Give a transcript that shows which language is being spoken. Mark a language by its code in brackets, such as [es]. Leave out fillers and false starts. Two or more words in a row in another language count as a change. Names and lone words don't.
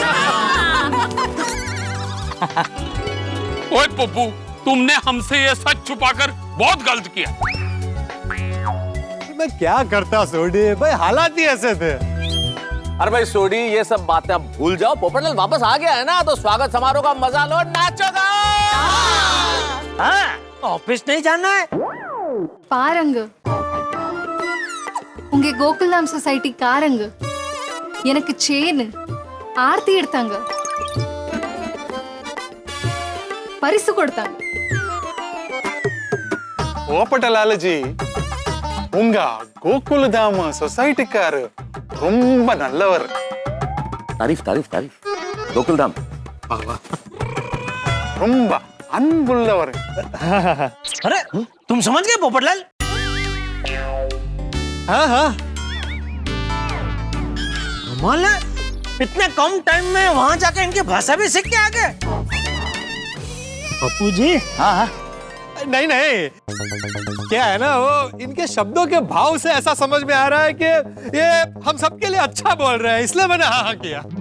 [hi] ओए पप्पू, तुमने हमसे ये सच छुपाकर बहुत गलत किया। मैं क्या करता सोडी भाई, हालात ही ऐसे थे। अरे भाई सोडी, ये सब बातें अब भूल जाओ। पोपटलाल वापस आ गया है ना, तो स्वागत समारोह का मजा लो, नाचो गाओ। हाँ, ऑफिस नहीं जाना है। [ta] பாருங்க, உங்க கோகுல்தாம் சொசைட்டி காரங்க எனக்கு செயின் ஆர்த்தி எடுத்தாங்க, பரிசு கொடுத்தாங்க. போப்பட்டலாலஜி, உங்க கோகுலதாம் சொசைட்டிக்காரு ரொம்ப நல்லவர். [hi] तारीफ तारीफ तारीफ। गोकुलधाम [ta] ரொம்ப அன்புள்ளவர். [hi] अरे तुम समझ गए पोपटलाल? हाँ, कमाल है, इतने कम टाइम में वहाँ जाके इनकी भाषा भी सीख के आ गए। पप्पू जी। हाँ, नहीं, क्या है ना, वो इनके शब्दों के भाव से ऐसा समझ में आ रहा है कि ये हम सबके लिए अच्छा बोल रहे हैं, इसलिए मैंने हाँ किया।